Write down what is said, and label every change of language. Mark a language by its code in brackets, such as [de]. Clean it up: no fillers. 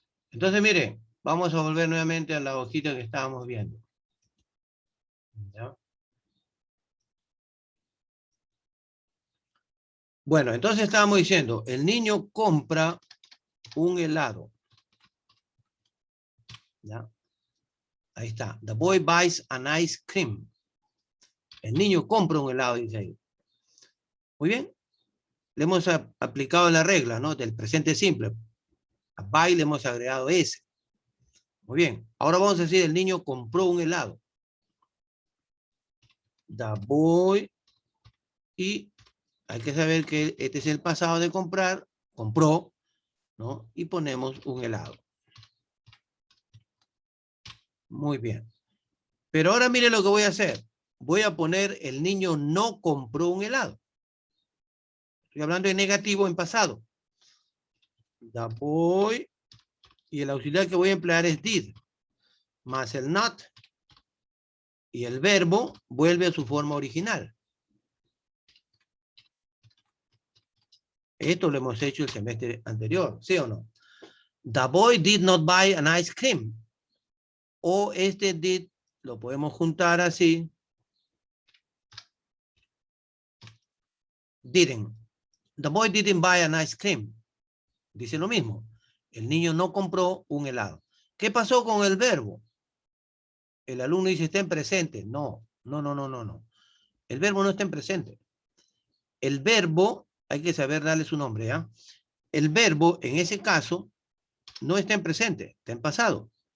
[es] Entonces, mire, vamos a volver nuevamente a la hojita que estábamos viendo. ¿Ya? Bueno, entonces estábamos diciendo, el niño compra un helado. ¿Ya? Ahí está. [en] The boy buys an ice cream. [es] El niño compra un helado, dice ahí. Muy bien. Le hemos aplicado la regla, ¿no? Del presente simple. A buy le hemos agregado ese. Muy bien. Ahora vamos a decir, el niño compró un helado. [en] The boy. [es] Y hay que saber que este es el pasado de comprar. Compró, ¿no? Y ponemos un helado. Muy bien. Pero ahora mire lo que voy a hacer. Voy a poner el niño no compró un helado. Estoy hablando de negativo en pasado. [en] The boy. [es] Y el auxiliar que voy a emplear es did. Más el not. Y el verbo vuelve a su forma original. Esto lo hemos hecho el semestre anterior, ¿sí o no? [en] The boy did not buy an ice cream. [es] O este did lo podemos juntar así. [en] Didn't. The boy didn't buy an ice cream. [es] Dice lo mismo. El niño no compró un helado. ¿Qué pasó con el verbo? El alumno dice está en presente. No. El verbo no está en presente. El verbo, hay que saber darle su nombre, ¿ya? El verbo, en ese caso, no está en presente, está en pasado.